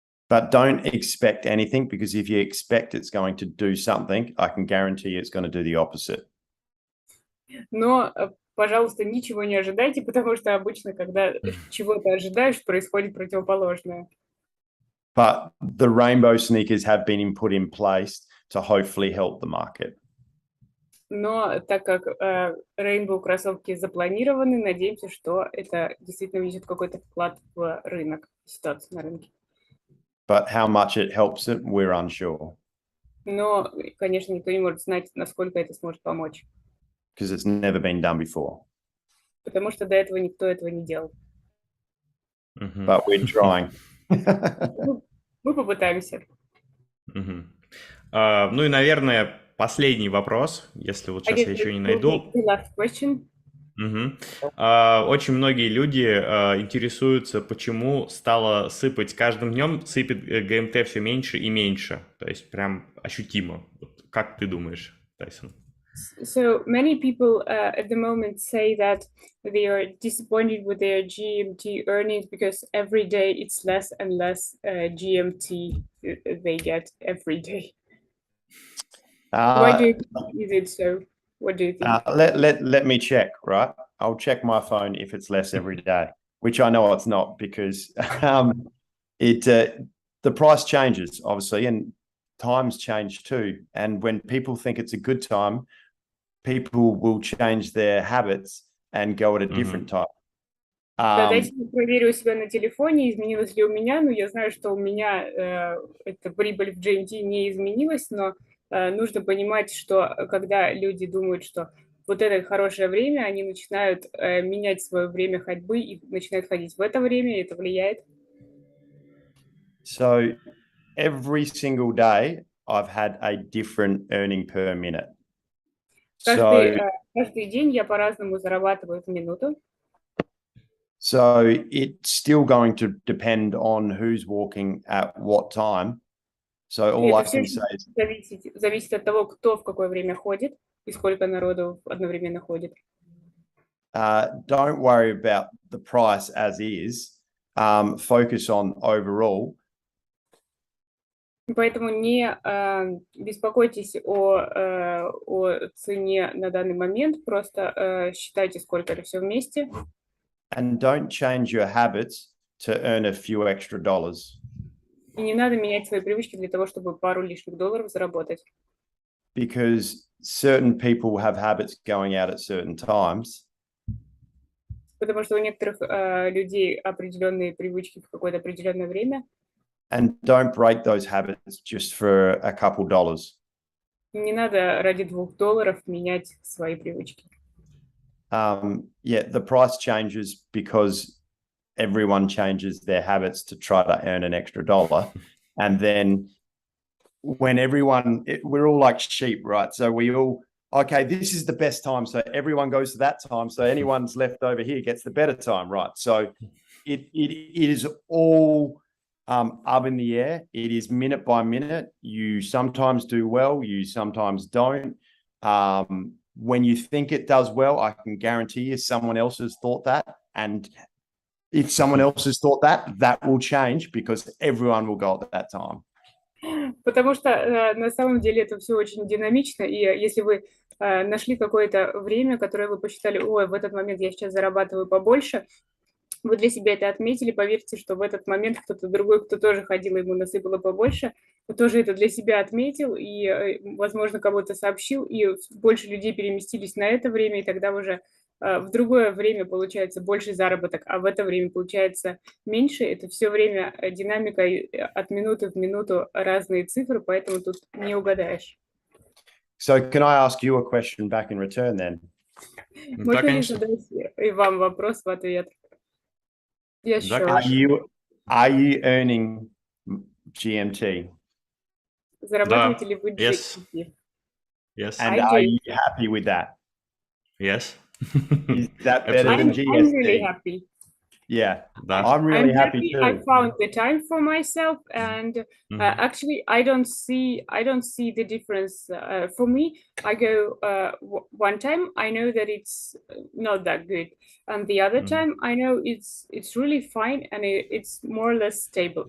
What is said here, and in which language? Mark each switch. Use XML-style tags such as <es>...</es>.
<en>But don't expect anything, because if you expect it's going to do something, I can guarantee you it's going to do the opposite.</en> <ru>Но, пожалуйста, ничего не ожидайте, потому что обычно, когда чего-то ожидаешь, происходит противоположное.</ru> <en>But the rainbow sneakers have been put in place to hopefully help the market.</en> <ru>Но так как Rainbow кроссовки запланированы, надеемся, что это действительно внесет какой-то вклад в рынок, ситуацию на рынке.</ru> <en>But how much it helps it, we're unsure.</en> <ru>Но, конечно, никто не может знать, насколько это сможет помочь.</ru> <en>Because it's never been done before.</en> <ru>Потому что до этого никто этого не делал.</ru> <en>But we're trying.</en> <ru>Мы попытаемся. Ну и, наверное, последний вопрос, если вот сейчас я еще не найду. Очень многие люди интересуются, почему стало сыпать каждым днем, сыпет ГМТ все меньше и меньше. То есть прям ощутимо. Как ты думаешь, Тайсон?</ru> <en>So many people at the moment say that they are disappointed with their GMT earnings because every day it's less and less GMT they get every day. Why do you think is it so? What do you think? Let me check, right? I'll check my phone if it's less every day, which I know it's not, because the price changes, obviously, and times change too. And when people think it's a good time, people will change their habits and go at a different time.</en> <ru>Да, дайте я проверю у себя на телефоне, изменилось ли у меня. Ну, я знаю, что у меня эта прибыль в GMT не изменилась, но нужно понимать, что когда люди думают, что вот это хорошее время, они начинают менять свое время ходьбы и начинают ходить в это время, и это влияет.</ru> <en>So every single day I've had a different earning per minute.</en> <ru>Каждый день я по-разному зарабатываю в минуту.</ru> <en>So it's still going to depend on who's walking at what time. So all I can say is</en> <ru>зависит от того, кто в какое время ходит и сколько народу одновременно ходит.</ru> <en>Don't worry about the price as is. Focus on overall.</en> <ru>Поэтому не беспокойтесь о цене на данный момент, просто считайте, сколько это все вместе.</ru> <en>And don't change your habits to earn a few extra dollars.</en> <ru>И не надо менять свои привычки для того, чтобы пару лишних долларов заработать.</ru> <en>Because certain people have habits going out at certain times.</en> <ru>Потому что у некоторых людей определенные привычки в какое-то определенное время.</ru> <en>And don't break those habits just for a couple dollars.</en> <ru>Не надо ради $2 менять свои привычки.</ru> <en>The price changes because everyone changes their habits to try to earn an extra dollar. And then when we're all like sheep, right? So we all, okay, this is the best time. So everyone goes to that time. So anyone's left over here gets the better time, right? So it is all up in the air. It is minute by minute. You sometimes do well, you sometimes don't. When you think it does well, I can guarantee you someone else has thought that, and if someone else has thought that, that will change because everyone will go at that time.</en> <ru>Потому что на самом деле это все очень динамично, и если вы нашли какое-то время, которое вы посчитали, ой, в этот момент я сейчас зарабатываю побольше, вы для себя это отметили, поверьте, что в этот момент кто-то другой, кто тоже ходил, ему насыпало побольше, тоже это для себя отметил и, возможно, кому-то сообщил, и больше людей переместились на это время, и тогда уже в другое время получается больше заработок, а в это время получается меньше. Это все время динамика от минуты в минуту разные цифры, поэтому тут не угадаешь.</ru> <en>So can I ask you a question back in return then?</en> <ru>Можно ли задать и вам вопрос в ответ?</ru> <en>Yeah, sure. Are you earning GMT?</en> <ru>Зарабатываете ли вы GMT?</ru> <en>Yes. And are you happy with that? Yes. Is that better than GST? I'm really happy. Yeah, I'm really happy too. I found the time for myself, and actually, I don't see the difference. For me, I go one time, I know that it's not that good, and the other time, I know it's really fine, and it's more or less stable.</en>